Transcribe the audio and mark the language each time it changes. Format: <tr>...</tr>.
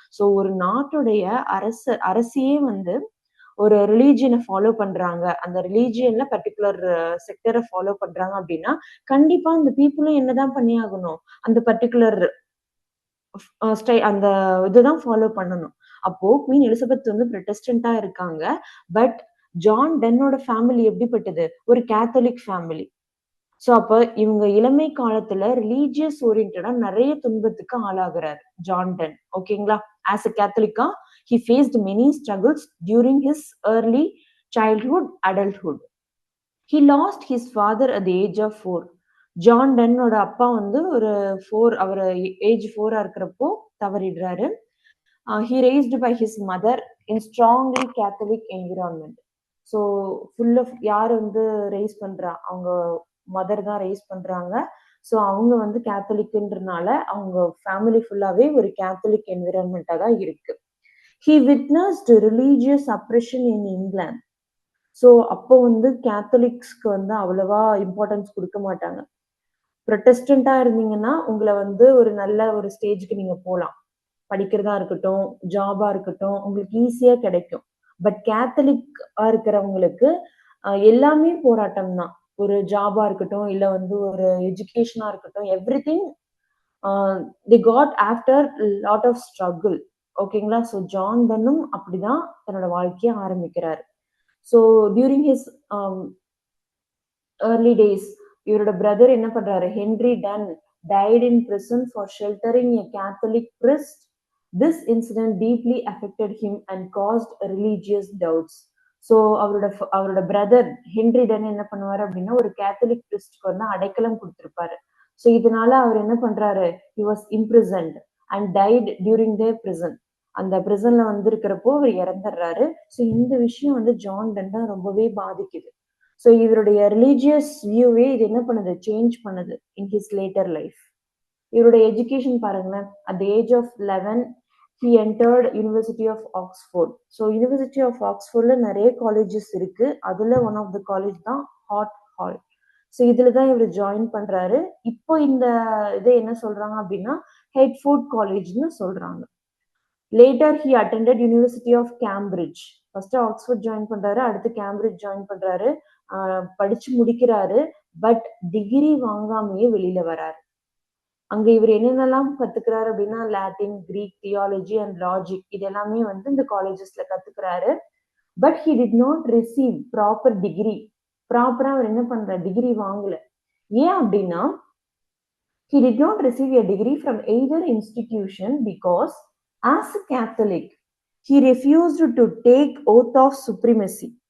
<ta>So ஒரு நாட்டுடைய அரசியே வந்து ஒரு ரிலீஜியனை ஃபாலோ பண்றாங்க, அந்த ரிலீஜியன்ல பர்டிகுலர் செக்டரை ஃபாலோ பண்றாங்க அப்படின்னா கண்டிப்பா அந்த பீப்புளும் என்னதான் பண்ணி ஆகணும், அந்த பர்டிகுலர் அந்த இதுதான் ஃபாலோ பண்ணணும். அப்போ குவீன் எலிசபெத் வந்து ப்ரொட்டஸ்டன்டா இருக்காங்க. பட் ஜான் டென்னோட ஃபேமிலி எப்படிப்பட்டது, ஒரு கேத்தலிக் ஃபேமிலி. சோ அப்ப இவங்க இளமை காலத்துல ரிலீஜியஸ் ஓரியன்டா நிறைய துன்பத்துக்கு ஆளாகிறார் ஜான் டென், ஓகேங்களா.</ta> <en>As a கேத்தலிக்கா he faced many struggles during his early childhood, adulthood. He lost his father at the age of 4.</en> <ta>John டென்னோட அப்பா வந்து ஒரு 4, அவர் ஏஜ் 4 இருக்கிறப்போ தவறிடுறாரு.</ta> <en>he raised by his mother in strongly Catholic environment.</en> <ta>So full of யார் வந்து rice பண்றா, அவங்க mother தான் rice பண்றாங்க. ஸோ அவங்க வந்து கேத்தலிக்ன்றனால அவங்க ஃபேமிலி ஃபுல்லாவே ஒரு கேத்தலிக் என்விரான்மெண்டா தான் இருக்கு.</ta> <en>He witnessed religious oppression in England.</en> <ta>So அப்போ வந்து கேத்தலிக்ஸ்க்கு வந்து அவ்வளவா இம்பார்ட்டன்ஸ் கொடுக்க மாட்டாங்க. ப்ரொட்டஸ்டண்டா இருந்தீங்கன்னா உங்களை வந்து ஒரு நல்ல ஒரு ஸ்டேஜுக்கு நீங்க போகலாம், படிக்கிறதா இருக்கட்டும், ஜாபா இருக்கட்டும், உங்களுக்கு ஈஸியா கிடைக்கும். பட் கேத்தலிக்கா இருக்கிறவங்களுக்கு எல்லாமே போராட்டம் தான். ஒரு ஜாபா இருக்கட்டும், இல்ல வந்து ஒரு எஜுகேஷனா இருக்கட்டும்,</ta> <en>everything the got after lot of struggle,</en> <ta>ஓகேங்களா. ஸோ ஜான் டன்னும் அப்படிதான் தன்னோட வாழ்க்கையை ஆரம்பிக்கிறாரு.</ta> <en>so during his early days</en> <ta>இவரோட பிரதர் என்ன பண்றாரு,</ta> <en>Henry Donne died in prison for sheltering a Catholic priest. This incident deeply affected him and caused religious doubts.</en> <ta>So அவரோட brother Henry ton என்ன பண்ணுவாரு அப்படின்னா ஒரு கேத்தலிக் பிரிஸ்ட்க்கு வந்து அடைக்கலம் கொடுத்திருப்பாரு.</ta> <en>so</en> <ta>இதனால அவர் என்ன பண்றாரு,</ta> <en>he was imprisoned and died during the prison.</en> <ta>அந்த பிரிசன்ல வந்து இருக்கிறப்போ அவர் இறந்துடுறாரு. ஸோ இந்த விஷயம் வந்து ஜான் டன்னை ரொம்பவே பாதிக்குது. ஸோ இவருடைய ரிலீஜியஸ் வியூவே இது என்ன பண்ணுது, சேஞ்ச் பண்ணுது</ta> <en>In his later life.</en> <ta>இவருடைய எஜுகேஷன் பாருங்களேன்,</ta> <en>At the age of 11 he entered University of Oxford.</en> <ta>So University of Oxfordல நிறைய காலேஜஸ் இருக்கு. அதுல</ta> <en>one of the college</en> <ta>தான் ஹாட் ஹால். ஸோ இதுல தான் இவர் ஜாயின் பண்றாரு. இப்போ இந்த இதை என்ன சொல்றாங்க அப்படின்னா ஹெட்ஃபோர்ட் காலேஜ்னு சொல்றாங்க.</ta> <en>Later he attended university of Cambridge.</en> <ta>First Oxford join பண்றாரு, அடுத்து கேம்பிரிட்ஜ் ஜாயின் பண்றாரு, படிச்சு முடிக்கிறாரு. பட் டிகிரி வாங்காமையே வெளியில வராரு. அங்க இவர் என்னென்னலாம் கத்துக்கிறாரு அப்படின்னா Latin, Greek, theology and logic இது எல்லாமே வந்து இந்த காலேஜஸ்ல கத்துக்கிறாரு.</ta> <en>But he did not receive proper degree.</en> <ta>ப்ராப்பரா அவர் என்ன பண்றாரு, டிகிரி வாங்கல. ஏன் அப்படின்னா</ta> <en>he did not receive a degree from either institution because as a Catholic he refused to take oath of supremacy.</en>